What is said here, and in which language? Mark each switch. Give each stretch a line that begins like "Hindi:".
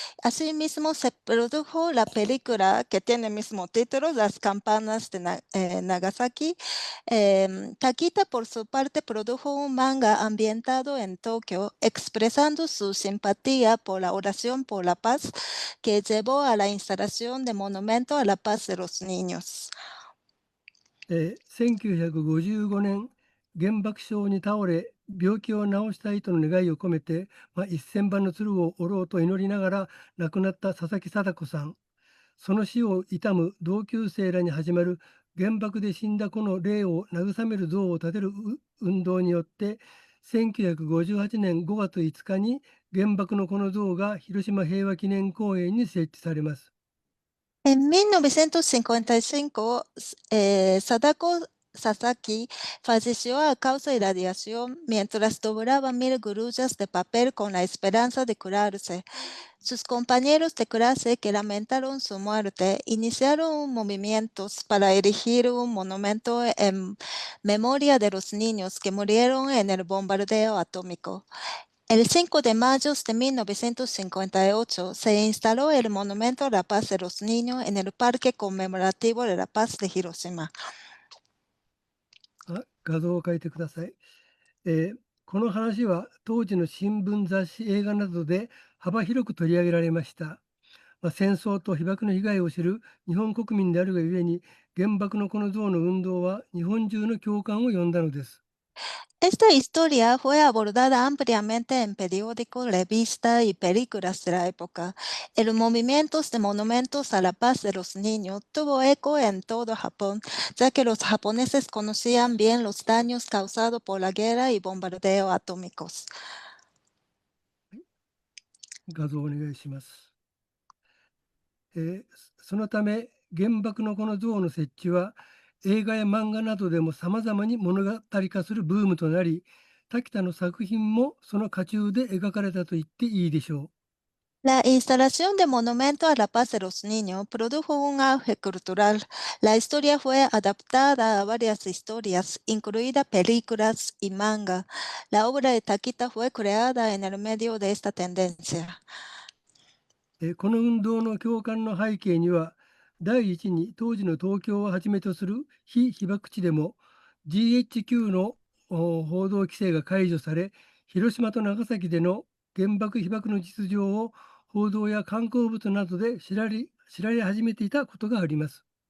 Spanish: Asimismo, se produjo la película que tiene el mismo título, Las campanas de Nagasaki. Takita, por su parte, produjo un manga ambientado en Tokio, expresando su simpatía por la oración por la paz, que llevó a la instalación de monumento a la paz de los niños.
Japanese: 1955年原爆症に倒れ病気を治したいとの願いを込めて、1000番の鶴を折ろうと祈りながら亡くなった佐々木貞子さん、その死を悼む同級生らに始まる原爆で死んだ子の霊を慰める像を建てる運動によって1958年5月5日に原爆の子の像が広島平和記念公園に設置されます。
Spanish: En 1955, Sadako Sasaki falleció a causa de radiación mientras doblaba 1000 grullas de papel con la esperanza de curarse. Sus compañeros de clase que lamentaron su muerte iniciaron movimientos para erigir un monumento en memoria de los niños que murieron en el bombardeo atómico. El 5 de mayo de 1958 se instaló el Monumento a la Paz de los Niños en el Parque Conmemorativo de la Paz de Hiroshima.
Japanese: 画像を描いてください。この話は当時の新聞雑誌映画などで幅広く取り上げられました。戦争と被爆の被害を知る日本国民であるがゆえに原爆のこの像の運動は日本中の共感を呼んだのです。
Spanish: Esta historia fue abordada ampliamente en periódicos, revistas y películas de la época. El movimiento de monumentos a la paz de los niños tuvo eco en todo Japón, ya que los japoneses conocían bien los daños causados por la guerra y bombardeo atómicos.
Japanese: 画像をお願いします。そのため原爆のこの像の設置は映画や漫画などでもさまざまに物語化するブームとなり、滝田の作品もその渦中で描かれたと言っていいでしょう。
Spanish: La instalación de Monumento a la Paz de los Niños produjo un auge cultural. La historia fue adaptada a varias historias, incluidas películas y manga. La obra de Takita fue creada en el medio de esta tendencia.
Japanese: この運動の共感の背景には、第一に当時の東京をはじめとする非被爆地でも GHQ の報道規制が解除され、広島と長崎での原爆被爆の実情を報道や観光物などで知られ始めていたことがあります。